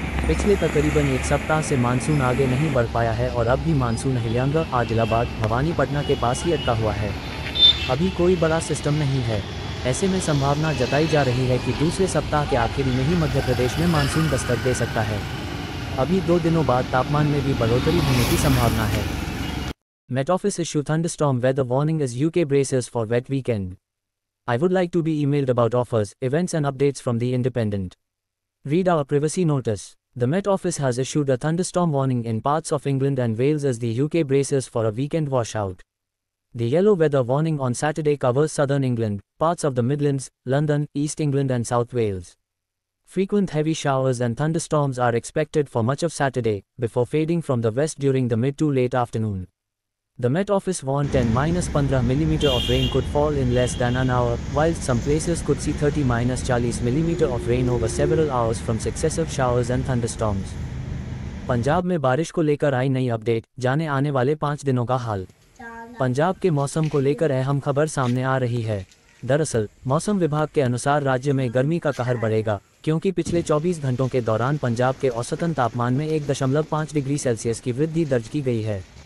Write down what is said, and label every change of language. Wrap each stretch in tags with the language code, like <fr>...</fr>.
<hi>पिछले तकरीबन एक सप्ताह से मानसून आगे नहीं बढ़ पाया है और अब भी मानसून हिलियांग, आदिलाबाद, भवानीपटना के पास ही अटका हुआ है। अभी कोई बड़ा सिस्टम नहीं है। ऐसे में संभावना जताई जा रही है कि दूसरे सप्ताह के आखिरी में ही मध्य प्रदेश में मानसून दस्तक दे सकता है। अभी 2 दिनों बाद तापमान में भी बढ़ोतरी होने की संभावना है।</hi> <en>Met Office issue thunderstorm weather warning as UK braces for wet weekend. I would like to be emailed about offers, events and updates from The Independent. Read our privacy notice. The Met Office has issued a thunderstorm warning in parts of England and Wales as the UK braces for a weekend washout. The yellow weather warning on Saturday covers southern England, parts of the Midlands, London, East England and South Wales. Frequent heavy showers and thunderstorms are expected for much of Saturday, before fading from the west during the mid to late afternoon. The Met Office warned 10-15 mm of rain could fall in less than an hour, whilst some places could see 30-40 mm of rain over several hours from successive showers and thunderstorms.</en> <hi>Punjab में बारिश को लेकर आई नई update, जाने आने वाले 5 दिनों का हाल। पंजाब के मौसम को लेकर अहम खबर सामने आ रही है। दरअसल मौसम विभाग के अनुसार राज्य में गर्मी का कहर बढ़ेगा, क्योंकि पिछले 24 घंटों के दौरान पंजाब के औसतन तापमान में 1.5 डिग्री सेल्सियस की वृद्धि दर्ज की गई है।</hi>